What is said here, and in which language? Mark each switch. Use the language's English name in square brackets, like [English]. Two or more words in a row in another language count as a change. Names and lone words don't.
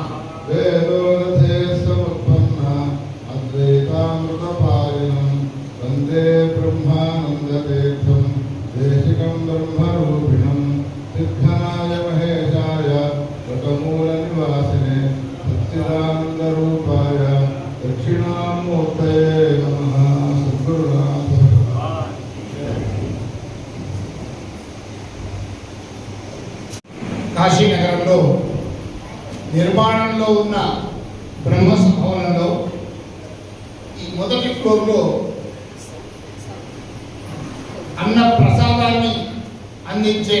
[Sanskrit] वेदोरथे समुत्पन्ना अद्वैतामृतपालिनं वन्दे ब्रह्मानन्दतीर्थं देशिकं ब्रह्मरूपिणं सिद्धनाय महेशाय वटमूलनिवासिने सच्चिदानन्दरूपाय दक्षिणामूर्तये नमः। सद्गुरुनाथ [Telugu] కాశీనగరంలో నిర్మాణంలో ఉన్న బ్రహ్మస భవనంలో ఈ మొదటి ఫ్లోర్లో అన్న ప్రసాదాన్ని అందించే